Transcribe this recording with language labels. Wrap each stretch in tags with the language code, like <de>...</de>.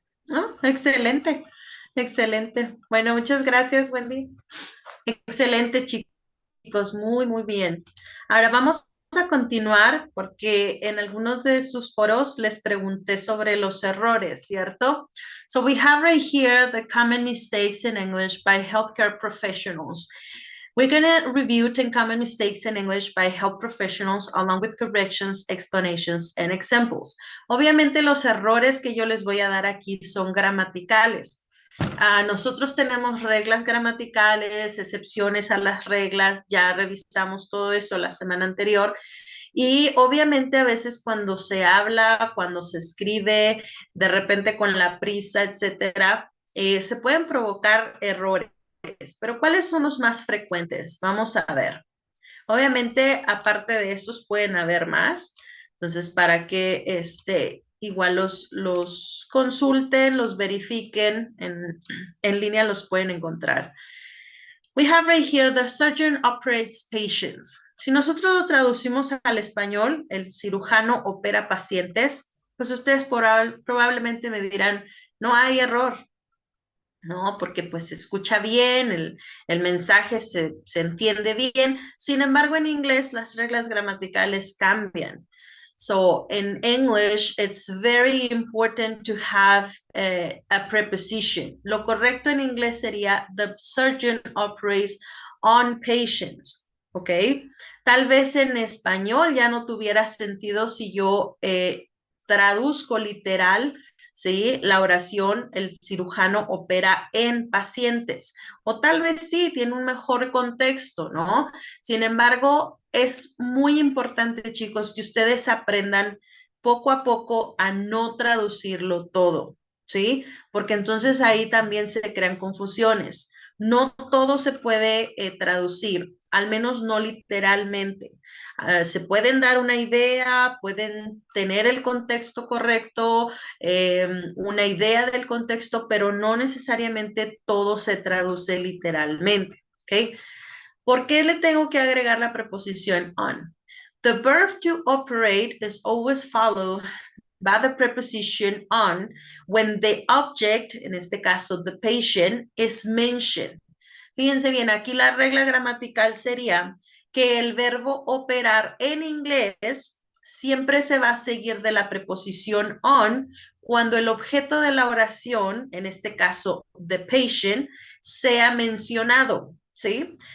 <es>Ah, excelente, excelente. Bueno, muchas gracias, Wendy. Excelente, chicos, muy, muy bien. Ahora vamos a continuar porque en algunos de sus foros les pregunté sobre los errores, ¿cierto?</es> <en>So we have right here the common mistakes in English by healthcare professionals. We're going to review 10 common mistakes in English by health professionals along with corrections, explanations, and examples.</en> <es>Obviamente los errores que yo les voy a dar aquí son gramaticales. Nosotros tenemos reglas gramaticales, excepciones a las reglas, ya revisamos todo eso la semana anterior. Y obviamente a veces cuando se habla, cuando se escribe, de repente con la prisa, etcétera, se pueden provocar errores. Pero ¿cuáles son los más frecuentes? Vamos a ver. Obviamente, aparte de estos, pueden haber más. Entonces, para que igual los consulten, los verifiquen, en línea los pueden encontrar.</es> <en>We have right here, the surgeon operates patients.</en> <es>Si nosotros lo traducimos al español, el cirujano opera pacientes, pues ustedes probablemente me dirán, no hay error, ¿no? Porque pues se escucha bien, el mensaje se entiende bien. Sin embargo, en inglés las reglas gramaticales cambian.</es> <en>So in English, it's very important to have a preposition.</en> <es>Lo correcto en inglés sería the surgeon operates on patients, ¿ok? Tal vez en español ya no tuviera sentido si yo traduzco literal, ¿sí? La oración, el cirujano opera en pacientes. O tal vez sí, tiene un mejor contexto, ¿no? Sin embargo, es muy importante, chicos, que ustedes aprendan poco a poco a no traducirlo todo, ¿sí? Porque entonces ahí también se crean confusiones. No todo se puede traducir, al menos no literalmente. Se pueden dar una idea, pueden tener el contexto correcto, una idea del contexto, pero no necesariamente todo se traduce literalmente, ¿ok? ¿Por qué le tengo que agregar la preposición on?</es> <en>The verb to operate is always followed by the preposition on when the object, en este caso the patient, is mentioned.</en> <es>Fíjense bien, aquí la regla gramatical sería que el verbo operar en inglés siempre se va a seguir de la preposición on cuando el objeto de la oración, en este caso the patient, sea mencionado. ¿Sí?</es>